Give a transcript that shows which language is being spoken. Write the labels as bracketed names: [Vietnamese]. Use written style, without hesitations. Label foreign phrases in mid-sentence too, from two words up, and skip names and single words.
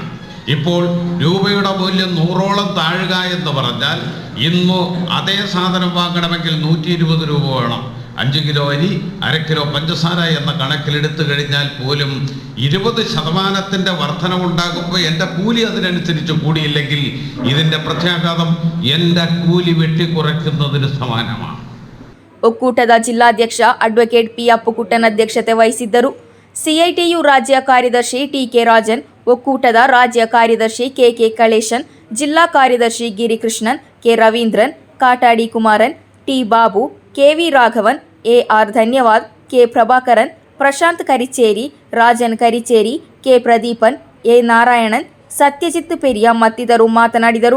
[Malayalam] ഇപ്പോൾ രൂപയുടെ മൂല്യം 100ഓളം താഴുക എന്ന് പറഞ്ഞാൽ ഇന്ന് അതേ സാധനം വാങ്ങണമെങ്കിൽ 120 രൂപ വേണം. 5 കിലോ അരി, 1/2 കിലോ പഞ്ചസാര എന്ന കണക്കിലെടുത്തു കഴിഞ്ഞാൽ പോലും 20% വർധനവുണ്ടാകുമ്പോൾ എൻ്റെ കൂലി അതിനനുസരിച്ച് കൂടിയില്ലെങ്കിൽ ഇതിൻ്റെ പ്രത്യാഘാതം എൻ്റെ കൂലി വെട്ടിക്കുറയ്ക്കുന്നതിന് സമാനമാണ്. [Kannada] ಒಕ್ಕೂಟದ ಜಿಲ್ಲಾಧ್ಯಕ್ಷ ಅಡ್ವೊಕೇಟ್ ಪಿ ಅಪ್ಪುಕುಟ್ಟನ್ ಅಧ್ಯಕ್ಷತೆ ವಹಿಸಿದ್ದರು. ಸಿಐಟಿಯು ರಾಜ್ಯ ಕಾರ್ಯದರ್ಶಿ ಟಿಕೆ ರಾಜನ್, ಒಕ್ಕೂಟದ ರಾಜ್ಯ ಕಾರ್ಯದರ್ಶಿ ಕೆಕೆ ಕಳೇಶನ್, ಜಿಲ್ಲಾ ಕಾರ್ಯದರ್ಶಿ ಗಿರಿಕೃಷ್ಣನ್, ಕೆ ರವೀಂದ್ರನ್, ಕಾಟಾಡಿ ಕುಮಾರನ್, ಟಿ ಬಾಬು, ಕೆವಿ ರಾಘವನ್, ಎಆರ್ ಧನ್ಯವಾದ್, ಕೆ ಪ್ರಭಾಕರನ್, ಪ್ರಶಾಂತ್ ಕರಿಚೇರಿ, ರಾಜನ್ ಕರಿಚೇರಿ, ಕೆ ಪ್ರದೀಪನ್, ಎ ನಾರಾಯಣನ್, ಸತ್ಯಜಿತ್ ಪೆರಿಯ ಮತ್ತಿತರರು ಮಾತನಾಡಿದರು.